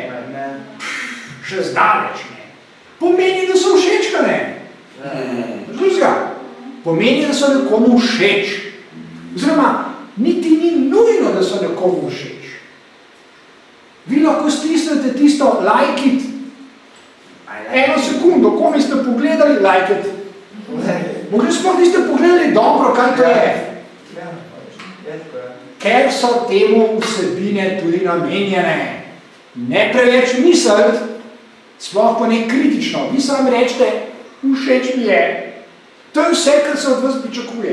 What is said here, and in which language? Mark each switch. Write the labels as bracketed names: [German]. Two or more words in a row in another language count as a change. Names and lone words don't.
[Slovenian] Še zdaleč ne. Pomeni, da so všečkane. Drugega. Pomeni, da so nekomu všeč. Oziroma, niti ni nujno, da so nekomu všeč. Vi lahko stisnete tisto [English] like it, [Slovenian] 1 sekundo, komi ste pogledali, [English] like it. [Slovenian] Mogli smo niste pogledali dobro, kaj to je. Ker so temu vsebine tudi namenjene. Ne preveč misliti, sploh pa ne kritično. Vi sami rečete, všeč mi je. To je vse, kar se od vas pričakuje.